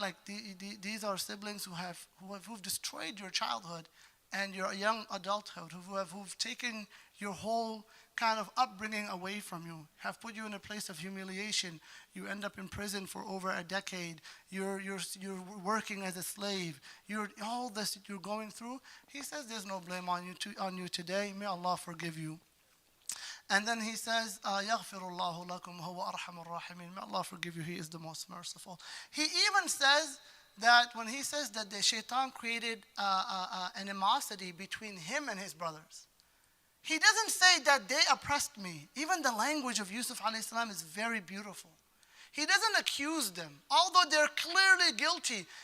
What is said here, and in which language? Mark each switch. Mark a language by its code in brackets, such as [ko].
[en] Like these are siblings who've destroyed your childhood and your young adulthood, who've taken your whole kind of upbringing away from you, have put you in a place of humiliation. You end up in prison for over a decade. You're working as a slave. All this you're going through. He says there's no blame on you today. May Allah forgive you. And then he says, [ar] يَغْفِرُ اللَّهُ لَكُمْ هُوَ أَرْحَمُ الرَّاحِمِينَ. [en] May Allah forgive you. He is the most merciful. He even says that when he says that the shaitan created an animosity between him and his brothers, he doesn't say that they oppressed me. Even the language of Yusuf alayhi salam is very beautiful. He doesn't accuse them, although they're clearly guilty.